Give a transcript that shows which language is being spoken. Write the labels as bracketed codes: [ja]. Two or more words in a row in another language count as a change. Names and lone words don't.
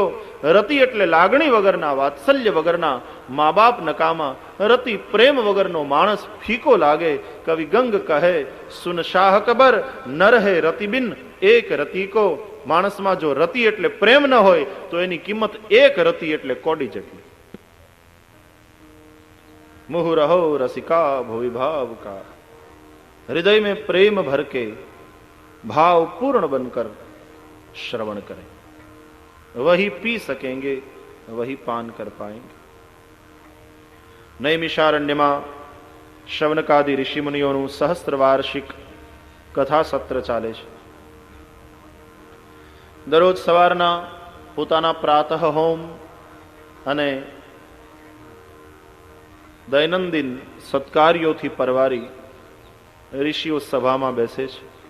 [gu] રતિ એટલે લાગણી વગરના, વાત્સલ્ય વગરના મા બાપ નકામા. રતિ પ્રેમ વગરનો માણસ ફીકો લાગે. [bra] कवि गंग कहे सुन शाह कबर नर हे रति बिन एक रति को. [gu] માણસમાં જો રતિ એટલે પ્રેમ ન હોય તો એની કિંમત એક રતિ એટલે કોડી જેટલી. [sa] मुहु रहो रसिका भुवि भाव का. [hi] हृदय में प्रेम भर के भाव पूर्ण बनकर श्रवण करें, वही पी सकेंगे, वही पान कर पाएंगे. [gu] नैमिषारण्यમાં શવનકાદિ ઋષિ મુનિઓનું સહસ્ત્ર વાર્ષિક કથા સત્ર ચાલે છે. દરરોજ સવારના પોતાના પ્રાતઃ હોમ અને દૈનંદિન સત્કાર્યોથી પરવારી ઋષિઓ સભામાં બેસે છે.